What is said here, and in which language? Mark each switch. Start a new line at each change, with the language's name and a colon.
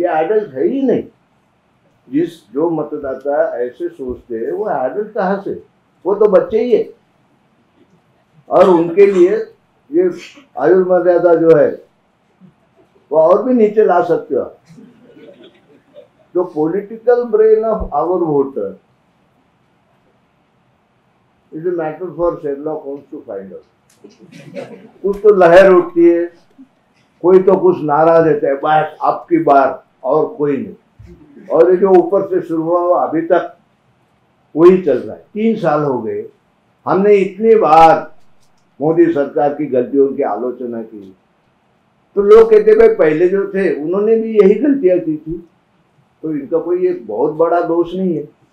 Hindi: ये एडल्ट है ही नहीं। जो मतदाता ऐसे सोचते हैं वो एडल्ट कहाँ से, वो तो बच्चे ही है। और उनके लिए ये आयु मर्यादा जो है वो और भी नीचे ला सकते हो।
English: The political brain of our voter is a matter for Sherlock Holmes to find out.
Hindi: कुछ तो लहर उठती है, कोई तो कुछ नारा देता है, बस आपकी बार और कोई नहीं। और ये जो ऊपर से शुरू हुआ अभी तक वही चल रहा है। 3 साल हो गए, हमने इतनी बार मोदी सरकार की गलतियों की आलोचना की, तो लोग कहते भाई पहले जो थे उन्होंने भी यही गलतियां की थी, तो इनका कोई एक बहुत बड़ा दोष नहीं है।